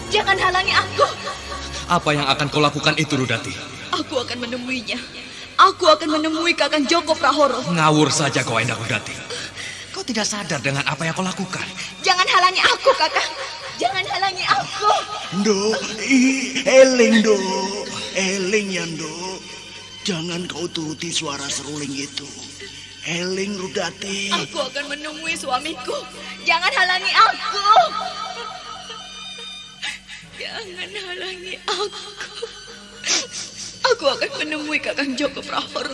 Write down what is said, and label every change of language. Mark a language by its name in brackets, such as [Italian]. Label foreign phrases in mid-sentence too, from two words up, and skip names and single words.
[Indonesian] Jangan halangi aku. Apa yang akan kau lakukan itu, Rudati? Aku akan menemuinya. Aku akan menemui Kakang Joko Prahoro. Ngawur saja kau, Endang Rudati. Kau tidak sadar dengan apa yang kau lakukan. Jangan halangi aku, Kakang. Jangan halangi aku. [Javanese] Ndo, eling Ndo. Eling ya Ndo. [Indonesian] Jangan kau turuti suara seruling itu. Eling Rudati. Aku akan menemui suamiku. Jangan halangi aku. Jangan halangi aku. Aku akan menemui Kakang Joko Prahoro.